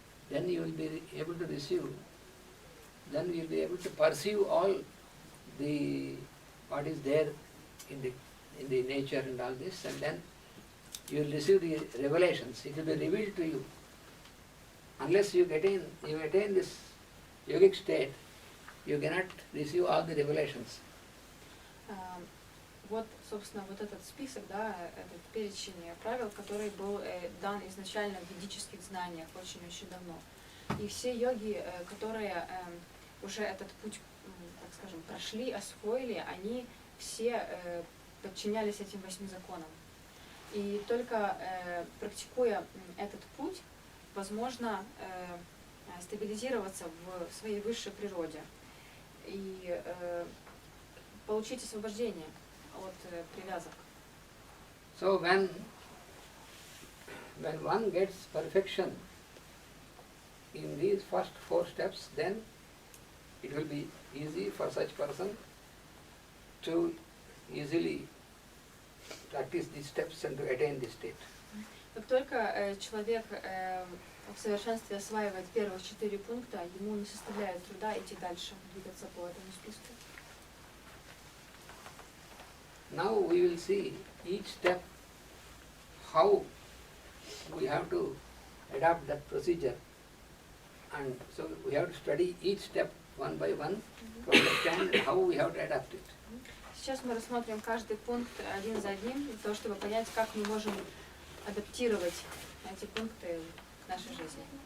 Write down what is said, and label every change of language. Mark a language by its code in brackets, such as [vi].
[en] Then you will be able to receive. Then you will be able to perceive all the what is there in the nature and all this, and then you will receive the revelations. It will be revealed to you. Unless you attain this yogic state, you cannot receive all the revelations. [ru] Вот, собственно, вот этот список, да, этот перечень правил, который был дан изначально в ведических знаниях очень-очень давно. И все йоги, которые уже этот путь, так скажем, прошли, освоили, они все подчинялись этим 8 законам. И только практикуя этот путь, возможно стабилизироваться в своей высшей природе и получить освобождение от привязок. [en] So when one gets perfection in these first 4 steps, then it will be easy for such person to easily practice these steps and to attain this state. [ru] Как только человек в совершенстве осваивает первые 4 пункта, ему не составляет труда идти дальше, двигаться по этому списку. [en] Now we will see each step how we have to adapt that procedure, and so we have to study each step one by one to understand how we have to adapt it. [ru] Сейчас мы рассмотрим каждый пункт один за одним, для того, чтобы понять, как мы можем адаптировать эти пункты в нашей жизни.